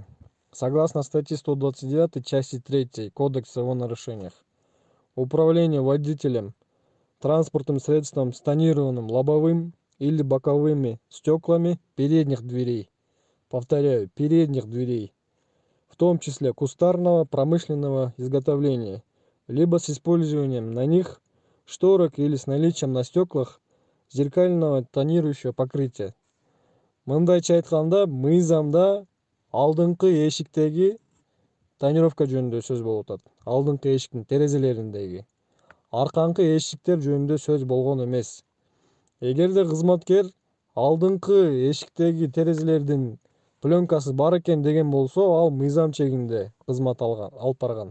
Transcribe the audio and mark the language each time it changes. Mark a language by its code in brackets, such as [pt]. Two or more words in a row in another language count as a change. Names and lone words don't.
[ru] Согласно статье 129 части 3 Кодекса о нарушениях, управление водителем транспортным средством с тонированным лобовым или боковыми стеклами передних дверей, повторяю, передних дверей, в том числе кустарного промышленного изготовления, либо с использованием на них шторок или с наличием на стеклах зеркального тонирующего покрытия. [ky] Мындайча айтканда, мыйзамда алдыңкы эшиктеги тонировка жөнүндө сөз болуп атат. Алдыңкы эшиктин терезелериндеги. Арканкы эшиктер жөнүндө сөз болгон эмес. Эгерде кызматкер алдыңкы эшиктеги терезелердин пленкасы бар экен деген болсо, ал мыйзам чегинде кызмат алып барган.